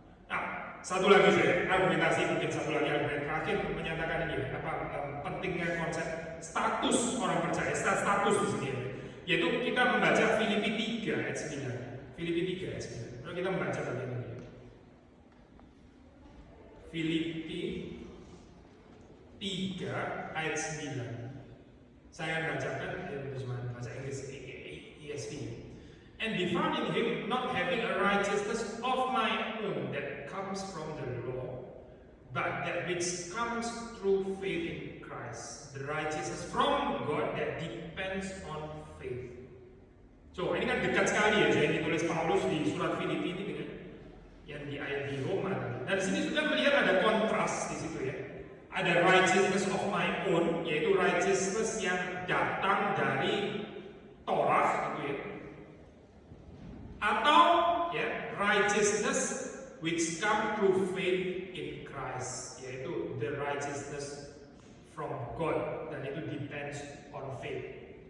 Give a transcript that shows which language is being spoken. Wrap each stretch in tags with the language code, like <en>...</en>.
<id>Nah, satu lagi saya, argumentasi mungkin satu lagi argumen terakhir untuk menyatakan ini pentingnya konsep status orang percaya, status di sini, yaitu kita membaca Filipi 3 ayat 9. Filipi 3 ayat 9. Kalau kita membaca bagian ini. Filipi 3 ayat 9. Saya bacakan bahasa Inggris ESV.</id> <en>And be found in him, not having a righteousness of my own that comes from the law, but that which comes through faith in Christ, the righteousness from God that depends on faith.</en> <id>So ini kan dekat sekali ya, yang ditulis Paulus di surat Filipi ini dengan yang di Roma. Dan di sini sudah melihat ada kontras di situ ya. Ada</id> <en>righteousness of my own,</en> <id>yaitu righteousness yang datang dari Torah gitu ya. Atau ya,</id> <en>righteousness which come through faith in Christ,</en> <id>yaitu</id> <en>the righteousness from God,</en> <id>dan itu</id> <en>depends on faith.</en>